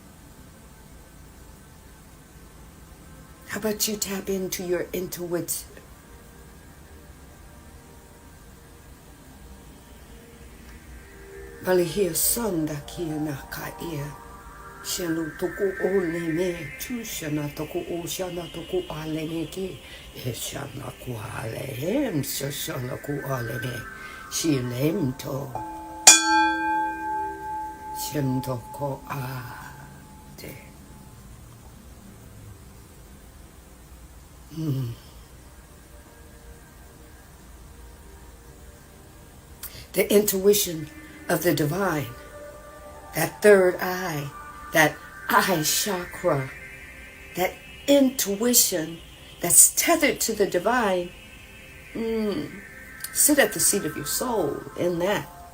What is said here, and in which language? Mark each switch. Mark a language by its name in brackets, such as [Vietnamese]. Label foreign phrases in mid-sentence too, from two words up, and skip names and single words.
[English] How about you tap into your intuition? Balihia sonda kia na kaia. Shanu toku o leme. Chushana toku o shana toku aleme ki. Eshana ku alehem. Shashana ku aleme. Shilemto. Shemto ko ade. The intuition of the divine, that third eye, that eye chakra, that intuition that's tethered to the divine, sit at the seat of your soul in that.